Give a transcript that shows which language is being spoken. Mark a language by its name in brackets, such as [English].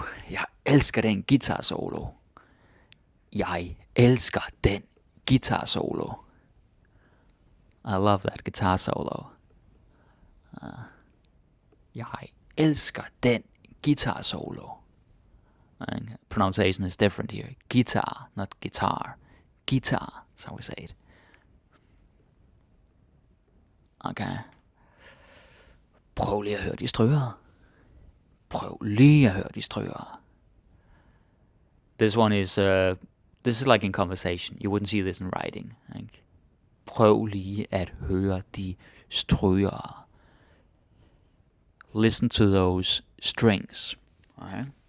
[Danish] Jeg elsker den guitar solo. Jeg elsker den guitar solo. [English] I love that guitar solo. [Danish] Jeg elsker den guitar solo. [English] Pronunciation is different here. Guitar, not guitar. Guitar, that's how we say it. Okay. [Danish] Prøv lige at høre de stryger. Prøv lige at høre de stryger. [English] This one is, this is like in conversation. You wouldn't see this in writing. [Danish] Ikke? Prøv lige at høre de stryger. [English] Listen to those strings. Okay?